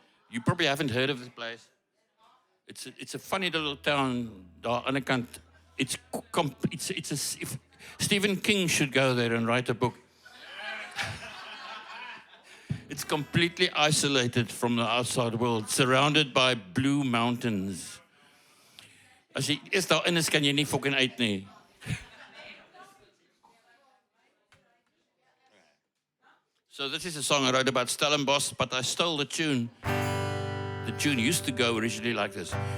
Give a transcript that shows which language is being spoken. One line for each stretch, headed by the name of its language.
English: You probably haven't heard of this place. It's a funny little town
Afrikaans: daar aan die kant.
English: If Stephen King should go there and write a book. It's completely isolated from the outside world, surrounded by blue mountains.
Afrikaans: As jy eers daarin is, kan jy nie fucking uit nie.
English: So this is a song I wrote about Stellenbosch, but I stole the tune. The tune used to go originally like this.